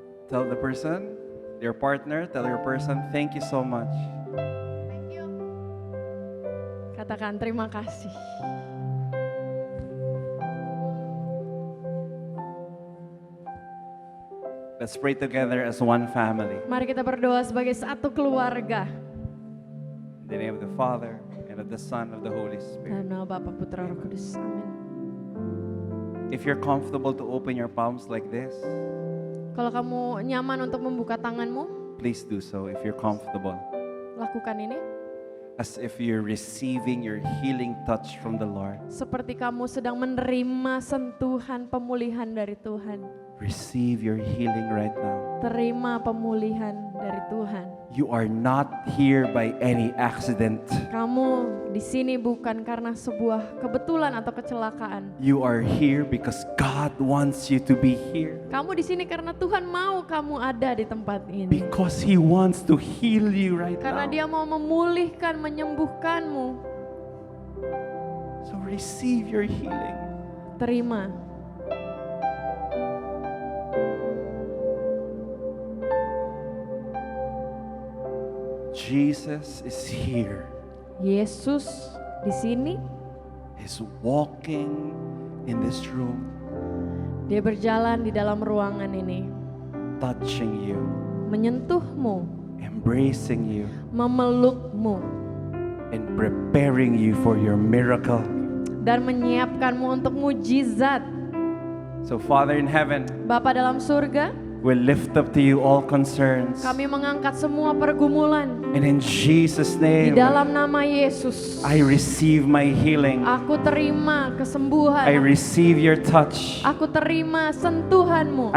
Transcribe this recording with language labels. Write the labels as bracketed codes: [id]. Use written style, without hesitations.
[en] Tell the person, your partner, tell your person, thank you so much. Thank you. [id] Katakan terima kasih. [en] Let's pray together as one family. [id] Mari kita berdoa sebagai satu keluarga. [en] In the name of the Father, and of the Son, and of the Holy Spirit. [id] Dalam nama Bapa, Putra, Roh Kudus. Amin. [en] If you're comfortable to open your palms like this, [id] Kalau kamu nyaman untuk membuka tanganmu, [en] please do so if you're comfortable. [id] lakukan ini. [en] As if you're receiving your healing touch from the Lord. [id] Seperti kamu sedang menerima sentuhan pemulihan dari Tuhan. [en] Receive your healing right now. [id] Terima pemulihan dari Tuhan. [en] You are not here by any accident. [id] Kamu di sini bukan karena sebuah kebetulan atau kecelakaan. [en] You are here because God wants you to be here. [id] Kamu di sini karena Tuhan mau kamu ada di tempat ini. [en] Because He wants to heal you right [id] Karena [en] now. [id] Dia mau memulihkan, menyembuhkanmu. [en] So receive your healing. [id] Terima. [en] Jesus is here. [id] Yesus di sini, [en] He's walking in this room, [id] Dia berjalan di dalam ruangan ini, [en] touching you, [id] menyentuhmu, [en] embracing you, [id] memelukmu, [en] and preparing you for your miracle. [id] dan menyiapkanmu untuk mujizat. [en] So Father in heaven, [id] Bapa dalam surga, [en] we lift up to you all concerns. [id] kami mengangkat semua pergumulan [en] And in Jesus' [id] di [en] name, [id] dalam nama Yesus. [en] I receive my healing. [id] Aku terima kesembuhan. [en] I receive your touch. [id] Aku terima sentuhanmu.